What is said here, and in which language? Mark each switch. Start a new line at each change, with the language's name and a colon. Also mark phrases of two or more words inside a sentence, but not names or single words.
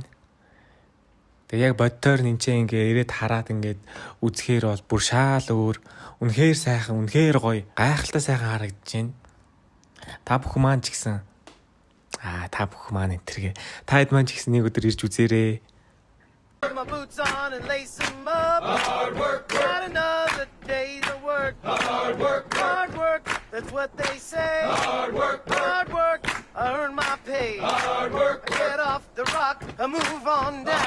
Mongolian: Тэгээ яг бодтоор нэнчээ ингээ ирээд хараад ингээд үзэхээр бол бүр шаал өөр, үнэхээр сайхан, үнэхээр гоё, гайхалтай сайхан харагдаж байна. Та бүхэн маань ч гэсэн та бүхэн маань энтергээ. Та хэд маань ч гэсэн нэг өдөр ирж үзээрэй.
English: Put my boots on and lace them up. Hard work, got another day's of work. Hard work, that's what they say. Hard work, I earn my pay. Hard work, I get off the rock, I move on down.